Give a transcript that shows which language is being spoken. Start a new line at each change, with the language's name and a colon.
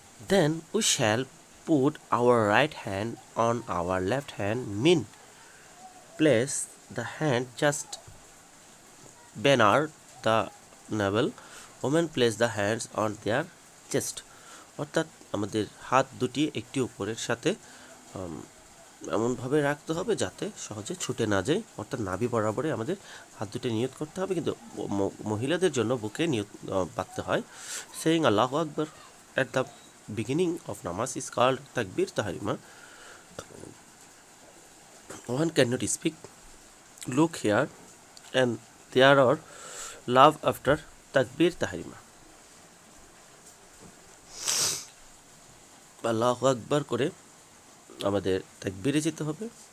English: Then we shall put our right hand on our left hand, mean place the hand just beneath the navel, women place the hands on their chest.
Bangla: অর্থাৎ আমাদের হাত দুটি একটি উপরের সাথে এমনভাবে রাখতে হবে যাতে সহজে ছুটে না যায়, অর্থাৎ নাভি বরাবরে আমাদের হাত দুটো নিয়ত করতে হবে। কিন্তু মহিলাদের জন্য বুকে নিয়ত বাঁধতে হয়।
English: Saying আল্লাহু আকবার at the beginning of namaz is called takbir tahrima. One cannot speak, look here and there or laugh after takbir tahrima.
Bangla: আল্লাহু আকবার করে আমাদের তাকবীরে যেতে হবে।